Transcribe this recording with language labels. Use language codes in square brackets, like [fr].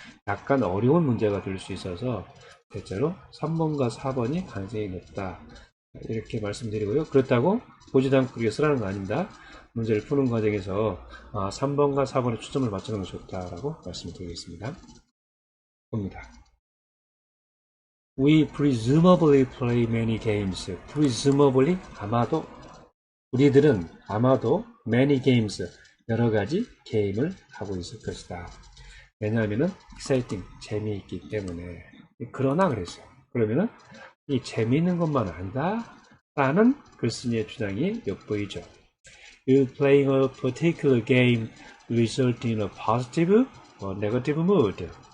[ko] 약간 어려운 문제가 될 수 있어서 대체로 3번과 4번이 가능성이 높다. 이렇게 말씀드리고요. 그렇다고 보지도 않고 그렇게 쓰라는 거 아닙니다. 문제를 푸는 과정에서 3번과 4번에 초점을 맞추는 것이 좋다라고 말씀드리겠습니다. 봅니다. [en] We presumably play many games. [ko] presumably 아마도 우리들은 아마도 [en] many games [ko] 여러 가지 게임을 하고 있을 것이다. 왜냐하면은 exciting 재미있기 때문에. 그러나 그랬어요. 그러면은 이 재미있는 것만 아니다 라는 글쓴이의 주장이 엿보이죠. [en] You playing a particular game result in a positive or negative mood.